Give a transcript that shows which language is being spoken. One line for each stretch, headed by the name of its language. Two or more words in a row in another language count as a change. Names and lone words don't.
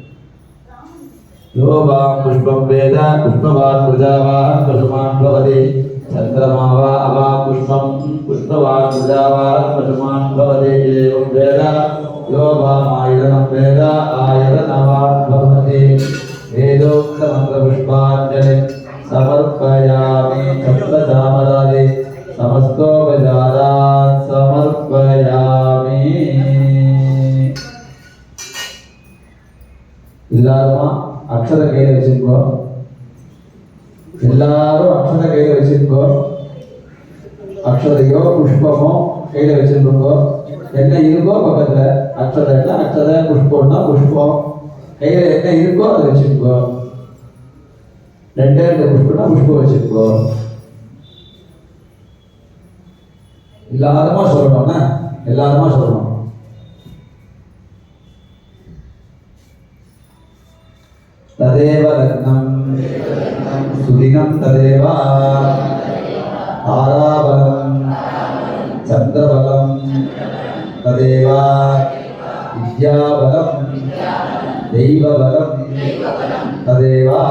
Sanskrit: यो वां पुष्पं वेद पुष्पवान् प्रजावान् पशुमान् भवति चन्द्रमा वा अवा पुष्पं पुष्पवान् प्रजावान् पशुमान् भवति एवं वेद यो वामायतनं वेद आयतनवान् भवति वेदोक्तमन्त्रपुष्पाञ्जलिं समर्पयामि चक्रचामरादि समस्तोपचारान् समर्पयामि
Tamil: எல்லாரும் அக்ஷத கையில வச்சுக்கோ எல்லாரும் அக்ஷத கையில வச்சுக்கோ அக்ஷதையோ புஷ்பமோ கையில வச்சிருக்கோ என்ன இருக்கோ பக்கத்துல அக்ஷதைன்னா அக்ஷதை புஷ்பம்னா புஷ்பம் கையில என்ன இருக்கோ அதை வச்சுக்கோ ரெண்டே ரெண்டு புஷ்பம்னா புஷ்பம் வச்சுக்கோ எல்லாருமா சொல்லணும்னா எல்லாருமா சொல்லணும்
Sanskrit: तदेव लग्नं सुदिनं तदेव ताराबलं चन्द्रबलं तदेव विद्याबलं दैवबलं तदेव